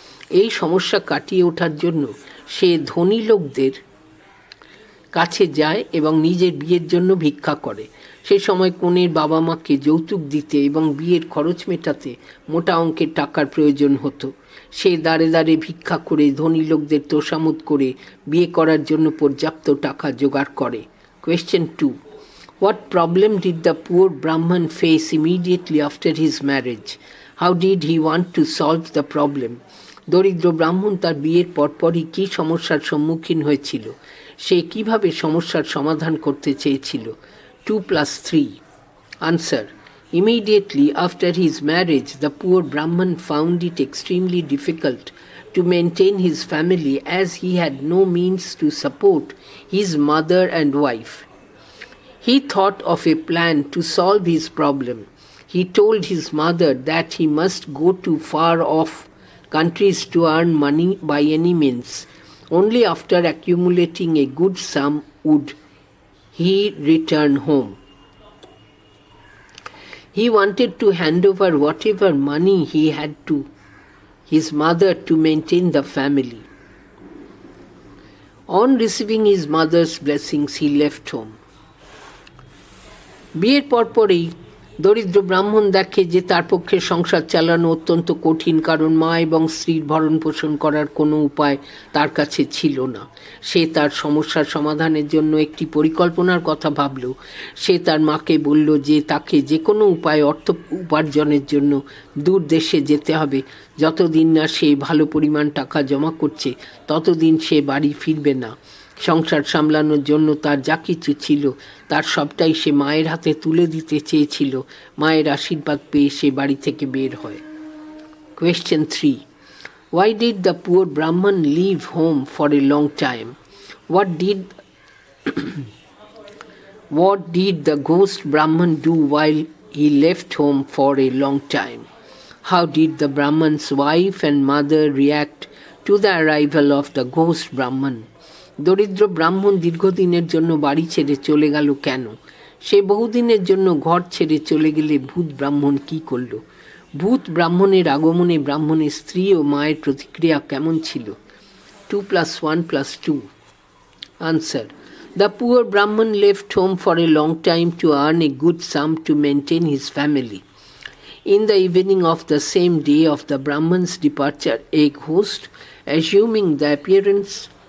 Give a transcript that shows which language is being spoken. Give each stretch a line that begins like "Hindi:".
Bangla: এই সমস্যা কাটিয়ে ওঠার জন্য সে ধনী লোকদের কাছে যায় এবং নিজের বিয়ের জন্য ভিক্ষা করে। সে সময় কনের বাবা মাকে যৌতুক দিতে এবং বিয়ের খরচ মেটাতে মোটা অঙ্কের টাকার প্রয়োজন হতো। সে দাঁড়ে দাঁড়ে ভিক্ষা করে ধনী লোকদের তোষামোদ করে বিয়ে করার জন্য পর্যাপ্ত টাকা জোগাড় করে।
English: Question 2. What problem did the poor Brahman face immediately after his marriage? How did he want to solve the problem?
Bangla: দরিদ্র ব্রাহ্মণ তার বিয়ের পরপরই কী সমস্যার সম্মুখীন হয়েছিল? সে কিভাবে সমস্যার সমাধান করতে চেয়েছিল?
English: 2+3. Answer. Immediately after his marriage, the poor Brahman found it extremely difficult to maintain his family as he had no means to support his mother and wife. He thought of a plan to solve his problem. He told his mother that he must go to far-off countries to earn money by any means. Only after accumulating a good sum would he return home. He wanted to hand over whatever money he had to his mother to maintain the family. On receiving his mother's blessings, he left home.
Bangla: বিয়ের পরপরই দরিদ্র ব্রাহ্মণ দেখে যে তার পক্ষে সংসার চালানো অত্যন্ত কঠিন, কারণ মা এবং স্ত্রীর ভরণ পোষণ করার কোনো উপায় তার কাছে ছিল না। সে তার সমস্যার সমাধানের জন্য একটি পরিকল্পনার কথা ভাবল। সে তার মাকে বলল যে তাকে যে কোনো উপায়ে অর্থ উপার্জনের জন্য দূর দেশে যেতে হবে। যতদিন না সে ভালো পরিমাণ টাকা জমা করছে ততদিন সে বাড়ি ফিরবে না। সংসার সামলানোর জন্য তার যা কিছু ছিল তার সবটাই সে মায়ের হাতে তুলে দিতে চেয়েছিল। মায়ের আশীর্বাদ পেয়ে সে বাড়ি থেকে বের হয়।
English: Question 3. Why did the poor Brahman leave home for a long time? What did the ghost Brahman do while he left home for a long time? How did the Brahman's wife and mother react to the arrival of the ghost Brahman?
Bangla: দরিদ্র ব্রাহ্মণ দীর্ঘদিনের জন্য বাড়ি ছেড়ে চলে গেল কেন? সে বহুদিনের জন্য ঘর ছেড়ে চলে গেলে ভূত ব্রাহ্মণ কী করল? ভূত ব্রাহ্মণের আগমনে ব্রাহ্মণের স্ত্রী ও মায়ের প্রতিক্রিয়া কেমন ছিল?
English: 2+1+2. Answer. The poor Brahman left home for a long time to earn a good sum to maintain his family. In the evening of the same day of the Brahman's departure, a ghost, assuming the appearance